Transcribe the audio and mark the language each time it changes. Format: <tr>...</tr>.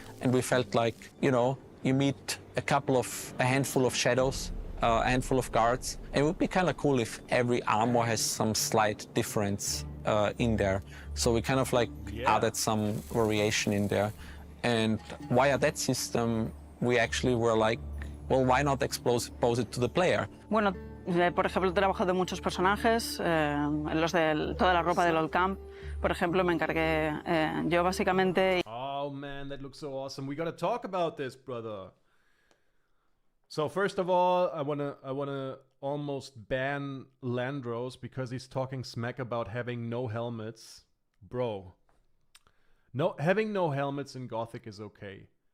<en>And we felt like, you know, you meet a handful of shadows, a handful of guards. And it would be kind of cool if every armor has some slight difference in there. So we kind of like added some variation in there. And via that system, we actually were like, well, why not expose it to the player?</en> <es>Bueno, por ejemplo, he trabajado de muchos personajes, los de toda la ropa del Old Camp. Por ejemplo, me encargué yo básicamente.</es> <en>Oh man, that looks so awesome. We gotta talk about this, brother. So first of all, I wanna almost ban Landros because he's talking smack about having no helmets, bro. No, having no helmets in Gothic is okay.</en>